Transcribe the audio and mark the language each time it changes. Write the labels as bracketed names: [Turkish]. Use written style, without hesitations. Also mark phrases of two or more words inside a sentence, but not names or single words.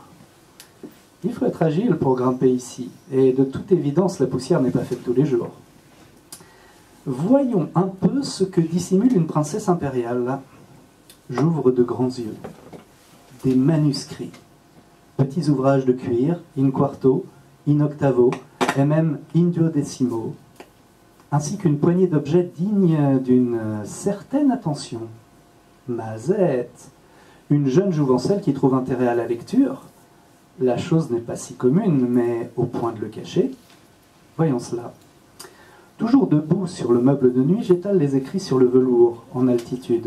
[French] Il faut être agile pour grimper ici. Et de toute évidence, la poussière n'est pas faite tous les jours. Voyons un peu ce que dissimule une princesse impériale. J'ouvre de grands yeux. Des manuscrits. Petits ouvrages de cuir, in quarto, in octavo, et même in duodecimo, ainsi qu'une poignée d'objets dignes d'une certaine attention. Mazette, Une jeune jouvencelle qui trouve intérêt à la lecture. La chose n'est pas si commune, mais au point de le cacher. Voyons cela. Toujours debout sur le meuble de nuit, j'étale les écrits sur le velours, en altitude.